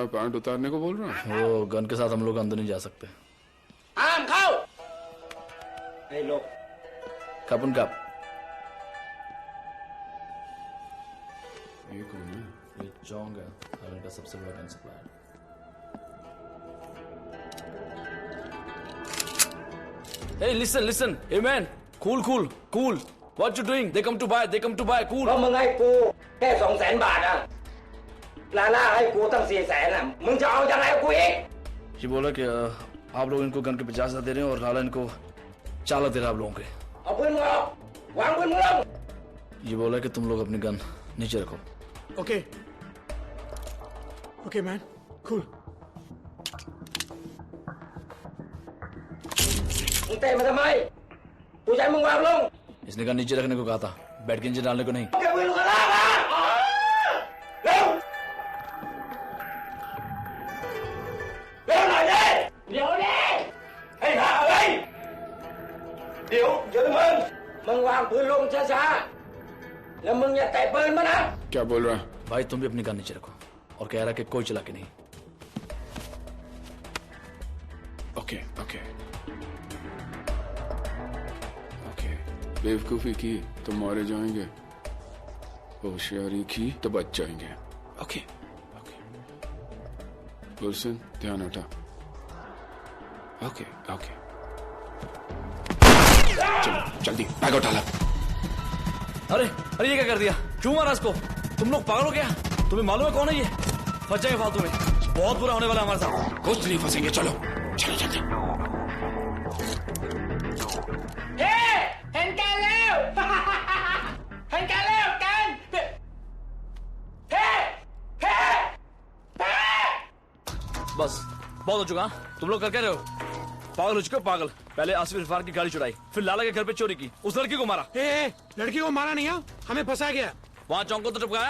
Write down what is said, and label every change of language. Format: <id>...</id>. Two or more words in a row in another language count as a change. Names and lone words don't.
<hi>पैंट उतारने को बोल रहा है? वो गन के साथ हम लोग अंदर नहीं जा सकते। कप उन कप। ये कौन है? ये चोंग है, थाईलैंड का सबसे बड़ा गन सप्लायर।</hi> <en>Hey, listen. Hey man, cool. What you doing? They come to buy, cool.</en> <th>เพราะมึงให้กูแค่200,000 บาทอ่ะลาล่าให้กูตั้ง400,000อ่ะมึงจะเอายังไงกับกูอีก</th> <hi>ये बोला कि आप लोग इनको गन के 50,000 दे रहे हैं और लाला इनको 4 लाख दे रहा है आप लोगों के।</hi> <th>เอาปืนมึงออกวางปืนมึงลง</th> <hi>ये बोला कि तुम लोग अपनी गन नीचे रखो।</hi> <en>okay man, cool.</en> <th>มึงเตะมาทำไมกูใช้มึงวางลง</th> <hi>इसने गन नीचे रखने को कहा था, बैठ के नीचे डालने को नहीं।</hi> <th>แกปืนลูกกระลามาเร็วหน่อยดิเดี๋ยวดิให้หาอะไรเดี๋ยวมึงวางปืนลงช้าๆแล้วมึงอย่าแตะปืนมานะ</th> <hi>क्या बोल रहा है? भाई तुम भी अपनी गन नीचे रखो और कह रहा कि कोई चला के नहीं। ओके बेवकूफी की तो मारे जाएंगे, होशियारी की तो बच जाएंगे। ओके गुलशन, ध्यान हटा। ओके चलो जल्दी बैग उठा ला। अरे ये क्या कर दिया? क्यों मारा इसको? तुम लोग पागल हो क्या? तुम्हें मालूम है कौन है ये? फंस जाएंगे फालतू में, बहुत बुरा होने वाला हमारे साथ। कुछ नहीं फंसेंगे, चलो जल्दी।</hi> <th>เห็นแกแล้วเห็นแกแล้วกัน</th> <hi>बस बहुत हो चुका। तुम लोग कर क्या रहे हो? पागल हो चुके हो, पागल। पहले आसिफ इरफान की गाड़ी चुराई, फिर लाला के घर पे चोरी की, उस लड़की को मारा। लड़की को मारा नहीं, हमें फंसा गया। वहाँ चौंक को तो टपकाया।</hi>